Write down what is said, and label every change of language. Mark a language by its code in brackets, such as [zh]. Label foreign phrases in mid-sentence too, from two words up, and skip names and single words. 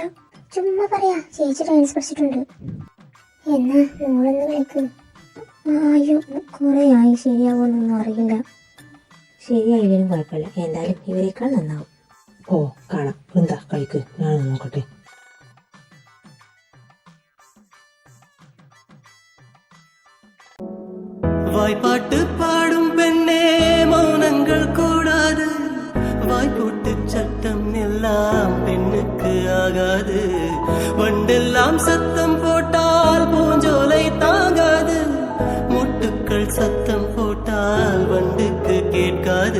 [ml] ചുമ്മാ പറയാ, ചേച്ചി ഡാൻസ് പഠിച്ചിട്ടുണ്ട്. എന്നാ മോളൊന്ന് കളിക്ക്. അയ്യോ, കുറെ ആയി, ശരിയാവോന്നൊന്നും അറിയില്ല. ശരിയായാലും കുഴപ്പമില്ല, എന്തായാലും ഇവരെക്കാൾ നന്നാവും. ഓ, കാണാം. എന്താ കളിക്ക്, ഞാനൊന്ന് നോക്കട്ടെ. [ta] வாய்ப்பாட்டு பாடும் பெண்ணே மௌனங்கள் கூடாது, வாய்ப்போட்டு சட்டம் எல்லாம் பெண்ணுக்கு ஆகாது, வண்டெல்லாம் சத்தம் போட்டால் பூஞ்சோலை தாங்காது, மொட்டுக்கள் சத்தம் வண்டுக்கு கேட்காது.